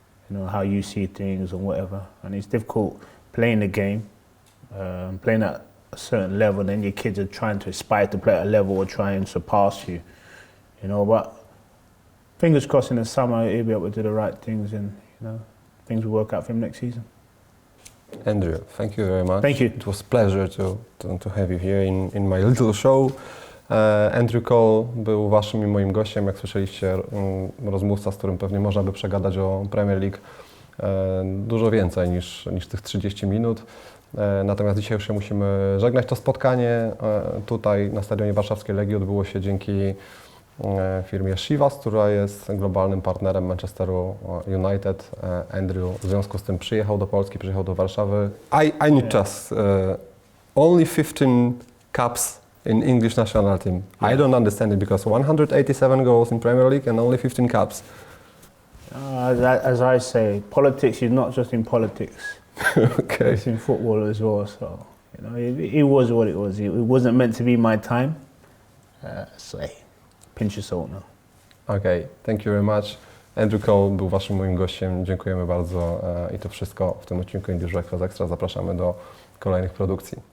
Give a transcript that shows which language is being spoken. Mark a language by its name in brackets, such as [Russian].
[English] you know, how you see things or whatever. And it's difficult playing the game, playing at a certain level, and then your kids are trying to aspire to play at a level or try and surpass you, you know. But fingers crossed in the summer he'll be able to do the right things, and you know, things will work out for him next season. Andrew, thank you very much. Thank you. It was a pleasure to have you here in my little show. [Polish] Andrew Cole był waszym i moim gościem, jak słyszeliście, rozmówca, z którym pewnie można by przegadać o Premier League dużo więcej niż tych 30 minut. Natomiast dzisiaj już się musimy żegnać. To spotkanie tutaj na Stadionie Warszawskiej Legii odbyło się dzięki firmie Chivas, która jest globalnym partnerem Manchesteru United. Andrew w związku z tym przyjechał do Polski, przyjechał do Warszawy. [English] I need just only 15 caps in English national team. I don't understand it because 187 goals in Premier League and only 15 caps. As I say, politics is not just in politics. Okay. It's in football as well. So you know, it was what it was. It wasn't meant to be my time. So hey, pinch of salt now. Okay, thank you very much. [Polish] Andrew Cole był waszym moim gościem. Dziękujemy bardzo i to wszystko w tym odcinku English Breakfast Extra. Zapraszamy do kolejnych produkcji.